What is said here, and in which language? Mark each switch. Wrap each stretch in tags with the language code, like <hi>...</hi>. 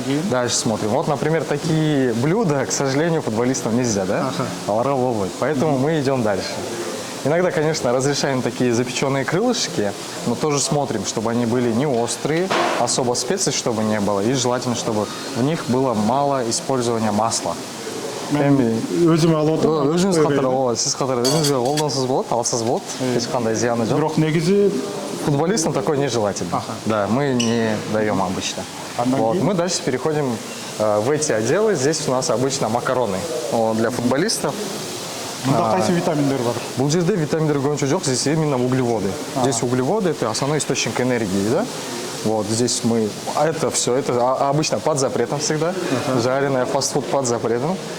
<ru>Дальше смотрим. Вот, например, такие блюда, к сожалению, футболистам нельзя, да? Поэтому мы идем дальше. Иногда, конечно, разрешаем такие запеченные крылышки, но тоже смотрим, чтобы они были не острые, особо специй, чтобы не было, и желательно, чтобы в них было мало использования масла.</ru> <ky>Өзүңүз катары ооба, сиз катары өзүңүзгө колдонсоңуз болот, алсаңыз болот, эч кандай зыяны жок. Бирок негизи</ky> <ru>футболистам такое нежелательно. Да, мы не даем обычно. Вот. Мы дальше переходим в эти отделы. Здесь у нас обычно макароны для футболистов.</ru> <ky>Кайсы витаминдер бар? Бул жерде витаминдер көбүнчө жок,</ky> <ru>здесь именно углеводы. Здесь углеводы – это основной источник энергии, да? Вот здесь мы, это все, это обычно под запретом всегда, жареное фастфуд под запретом.</ru>